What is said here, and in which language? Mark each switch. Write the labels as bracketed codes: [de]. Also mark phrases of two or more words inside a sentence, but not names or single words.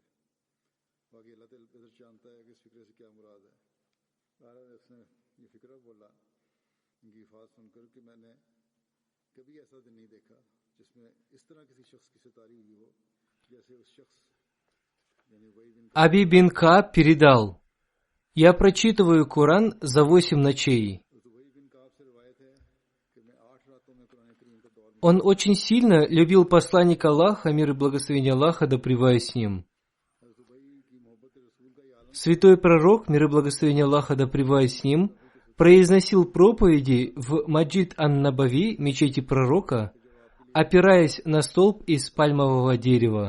[hi] बाकी अल्लाह ताला बेहतर जानता है कि इस फिक्रे से क्या मुराद है। उसने ये फिक्रा बोला इनकी हिफाजत सुनकर कि मैंने कभी ऐसा दिन नहीं देखा जिसमें इस तरह किसी शख्स की सितारी हुई हो जैसे उस शख्स। [ru] Аби бин Кааб передал: «Я прочитываю Коран за 8 ночей. Он очень сильно любил посланника Аллаха, мир и благословение Аллаха, да пребывает с ним. Святой пророк, мир и благословение Аллаха, да пребывает с ним, произносил проповеди в Маджид ан-Набави, мечети пророка, опираясь на столб из пальмового дерева.